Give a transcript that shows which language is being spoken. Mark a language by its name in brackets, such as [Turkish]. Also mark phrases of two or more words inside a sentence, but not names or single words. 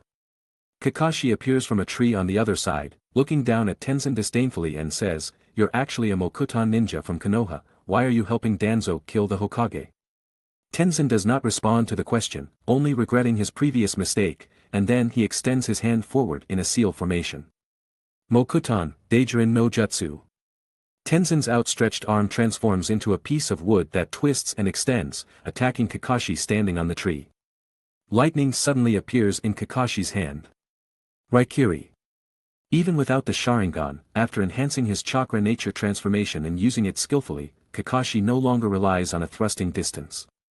[English] Kakashi appears from a tree on the other side, looking down at Tenzin disdainfully and says, "You're actually a Mokuton ninja from Konoha, why are you helping Danzo kill the Hokage?" Tenzin does not respond to the question, only regretting his previous mistake, and then he extends his hand forward in a seal formation. Mokuton, Daijirin no Jutsu. Tenzin's outstretched arm transforms into a piece of wood that twists and extends, attacking Kakashi standing on the tree. Lightning suddenly appears in Kakashi's hand. Raikiri. Even without the Sharingan, after enhancing his chakra nature transformation and using it skillfully, Kakashi no longer relies on a thrusting distance.